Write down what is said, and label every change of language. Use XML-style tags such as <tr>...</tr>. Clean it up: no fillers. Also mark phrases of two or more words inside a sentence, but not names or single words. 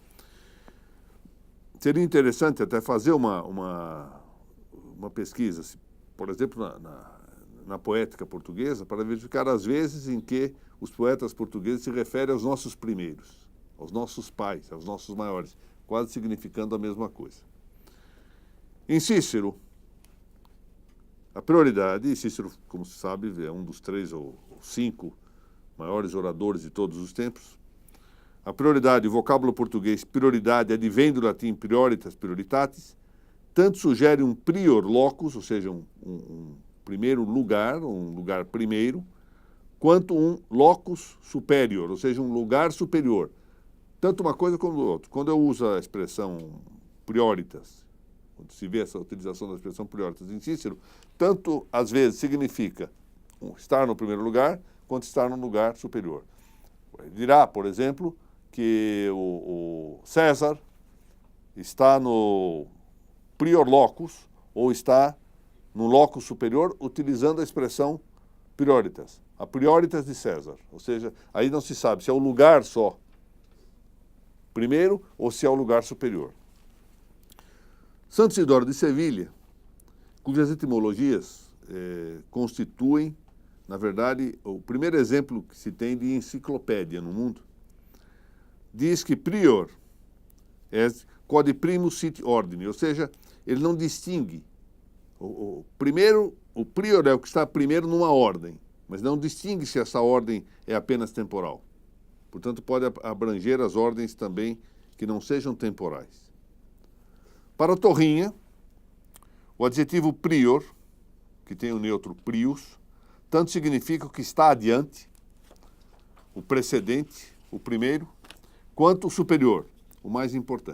<pt>Seria interessante até fazer uma pesquisa, por exemplo, na poética portuguesa, para verificar as vezes em que os poetas portugueses se referem aos nossos primeiros, aos nossos pais, aos nossos maiores, quase significando a mesma coisa. Em Cícero, a prioridade, e Cícero, como se sabe, é um dos 3 ou 5 maiores oradores de todos os tempos. A prioridade, o vocábulo português prioridade, advém do latim</pt> <la>prioritas, prioritatis,</la> <pt>tanto sugere um</pt> <la>prior locus,</la> <pt>ou seja, um primeiro lugar, um lugar primeiro, quanto um</pt> <la>locus superior,</la> <pt>ou seja, um lugar superior. Tanto uma coisa como outra. Quando eu uso a expressão prioritas, quando se vê essa utilização da expressão prioritas em Cícero, tanto às vezes significa estar no primeiro lugar, quanto estar no lugar superior. Ele dirá, por exemplo, que o César está no</pt> <la>prior locus,</la> <pt>ou está no</pt> <la>locus superior,</la> <pt>utilizando a expressão prioritas, a prioritas de César. Ou seja, aí não se sabe se é o lugar só primeiro ou se é o lugar superior. Santo Isidoro de Sevilha, cujas etimologias constituem, na verdade, o primeiro exemplo que se tem de enciclopédia no mundo, diz que prior é</pt> <la>quod primus sit ordine,</la> <pt>ou seja, ele não distingue. O prior é o que está primeiro numa ordem, mas não distingue se essa ordem é apenas temporal. Portanto, pode abranger as ordens também que não sejam temporais. Para Torrinha, o adjetivo prior, que tem o neutro prius, tanto significa o que está adiante, o precedente, o primeiro, quanto o superior, o mais importante.</pt>